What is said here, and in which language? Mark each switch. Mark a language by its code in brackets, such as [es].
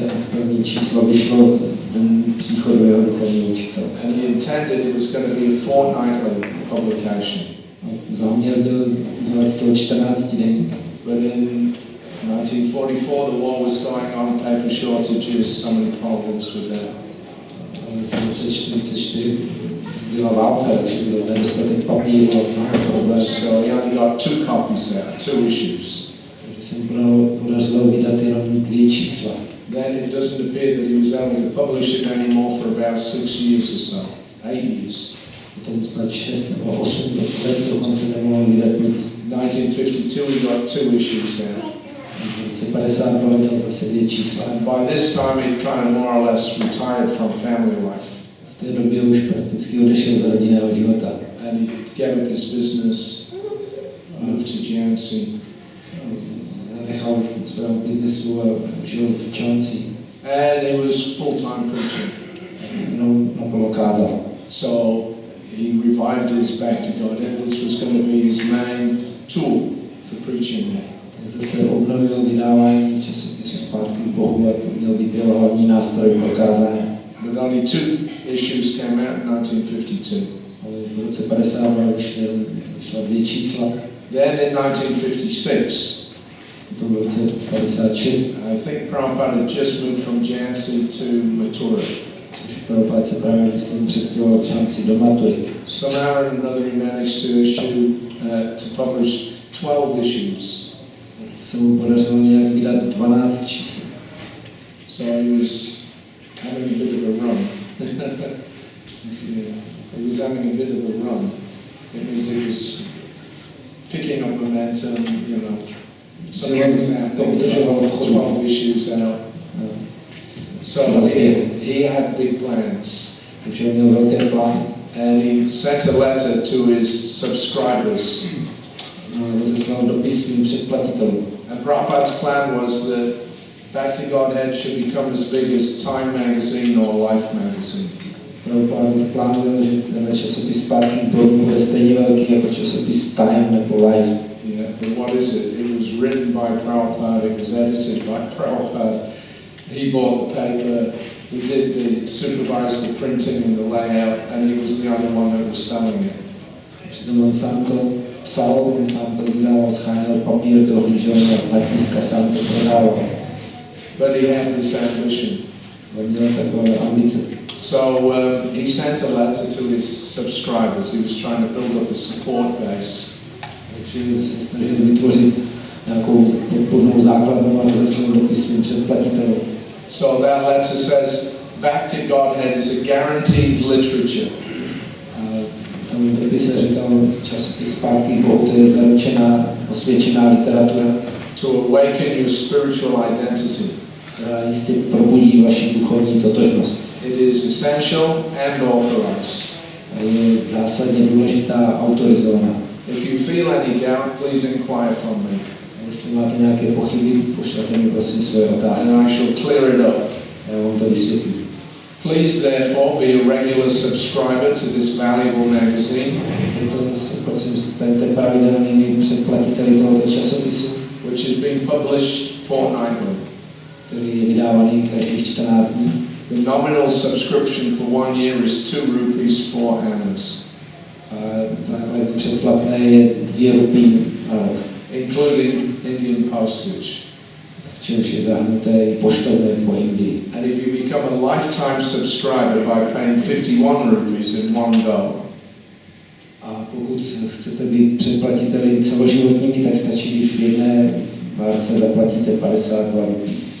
[cs] První číslo vyšlo den příchodu jeho duchovního učitele. [en] And he intended it was going to be a fortnightly publication. [cs] Záměr byl udělat z toho 14 denní. [en] But in 1944 the war was going on, paper shortages, so many problems with that. [cs] V roce 1944 byla válka, takže byl nedostatek papíru a mnoho problémů. [en] So he only got 2 copies out, 2 issues. [cs] Takže se mu podařilo vydat jenom 2 čísla. [en] Then it doesn't appear that he was able to publish it anymore for about 6 years or so, 8 years. [cs] Potom snad 6 nebo 8 let dokonce nemohl vydat nic. [en] 1952 he got 2 issues out. [cs] V roce 52 měl zase 2 čísla. [en] And by this time he'd kind of more or less retired from family life. [cs] V té době už prakticky odešel z rodinného života. [en] And he gave up his business, moved to Jansi. [cs] Zanechal svého biznesu a žil v Chanti. [en] And he was full-time preaching. [cs] Jenom naplno kázal. [en] So he revived his Back to Godhead. This was going to be his main tool for preaching. [cs] Zase obnovil vydávání časopisu zpátky k Bohu a to měl být jeho hlavní nástroj pro kázání. [en] But only 2 issues came out in 1952. [cs] Ale v roce 52 vyšla 2 čísla. [en] Then in 1956, [cs] Potom v roce 56, [en] I think Prabhupada had just moved from Jansi to Mathura. [cs] což Prabhupada se právě myslím přestěhoval z Chanti do Matury. [en] Somehow or another he managed to issue, to publish 12 issues. [cs] Se mu podařilo nějak vydat 12 čísel. [en] So he was having a bit of a run. Yeah, he was having a bit of a run. It means he was picking up momentum, you know. Some things happened, 12 issues out. So he had big plans. [cs] Takže měl velké plány. [en] And he sent a letter to his subscribers. [cs] Rozeslal dopis svým předplatitelům. [en] And Prabhupada's plan was that Back to Godhead should become as big as Time magazine or Life magazine. [cs] Prabhupada plán byl, že ten časopis zpátky bude stejně velký jako časopis Time nebo Life. [en] Yeah, but what is it? It was written by Prabhupada, it was edited by Prabhupada. He bought the paper, he supervised the printing and the layout, and he was the only one that was selling it. [cs] Přitom on sám to psal, on sám to vydával, scháněl papír, dohlížel na tisk a sám to prodával. [en] But he had this ambition. [cs] On měl takové ambice. [en] So he sent a letter to his subscribers. He was trying to build up a support base. [cs] Takže se snažil vytvořit nějakou podpornou základnu a rozeslal dopis svým předplatitelům. [en] So that letter says, back to Godhead is a guaranteed literature. [cs] Tam v dopise říkal časopis Zpátky k Bohu, to je zaručená, osvědčená literatura. [en] To awaken your spiritual identity. [cs] Která jistě probudí vaši duchovní totožnost. [en] It is essential and authorized. [cs] A je zásadně důležitá a autorizovaná. [en] If you feel any doubt, please inquire from me. [cs] A jestli máte nějaké pochyby, pošlete mi prosím svoje otázky. [en] And I shall clear it up. [cs] Já vám to vysvětlím. [en] Please therefore be a regular subscriber to this valuable magazine, [cs] Prosím, staňte pravidelnými předplatiteli tohoto časopisu, [en] which is being published fortnightly. [cs] který je vydávaný každých 14 dní. [en] The nominal subscription for 1 year is 2 rupees 4 annas, [cs] A základní předplatné je 2 rupí na rok, [en] including Indian postage. [cs] v čemž je zahrnuté i poštovné po Indii. [en] And if you become a lifetime subscriber by paying 51 rupees in one go, [cs] A pokud chcete být předplatiteli celoživotními, tak stačí, když v jedné várce zaplatíte 52 rupí.